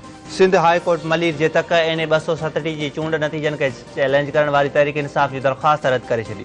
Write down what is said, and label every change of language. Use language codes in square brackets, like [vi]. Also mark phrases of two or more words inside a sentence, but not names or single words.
[sd] सिंध हाई कोर्ट मलिर जे तक एन 237 जी चूंड नतीजन के चैलेंज करण वाली तहरीक इंसाफ की दरख्वास्त रद्द करे छॾी।